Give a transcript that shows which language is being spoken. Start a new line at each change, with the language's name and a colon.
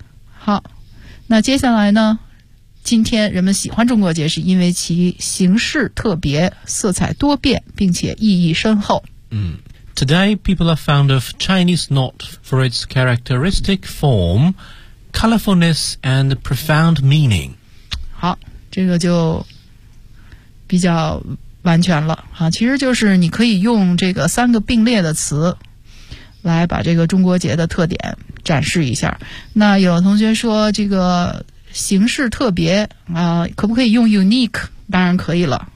Chinese: 好，那接下来呢，今天人们喜欢中国节是因为其形式特别，色彩多变，并且意义深厚。
English: Today, people are fond of Chinese knot for its characteristic form, colorfulness, and profound meaning.
Chinese: 好，这个就比较完全了。其实就是你可以用这个三个并列的词来把这个中国节的特点展示一下。那有同学说这个形式特别啊，可不可以用 unique？ 当然可以了。